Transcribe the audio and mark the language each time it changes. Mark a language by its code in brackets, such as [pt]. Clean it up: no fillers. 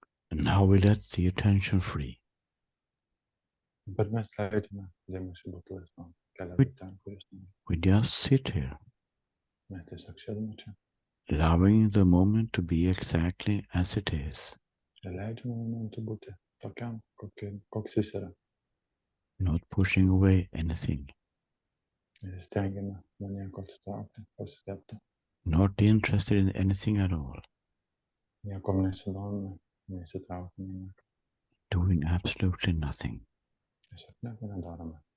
[en] And now we let the attention free. [lt] Bet mes leidžiame dėmesį būti laisvam. Keliame ten, kur jis nori. [en] We just sit here, [lt] Mes tiesiog sėdime čia. [en] allowing the moment to be exactly as it is, [lt] Ir leidžiame momentui būti tokiam, koks jis yra. [en] not pushing away anything, [lt] Stengiame nuo nieko atsitraukti, pasislėpti. [en] not interested in anything at all, [lt] Niekom nesidomime, nesitraukime nieko. [en] doing absolutely nothing. [lt] Tiesiog nieko nedarome.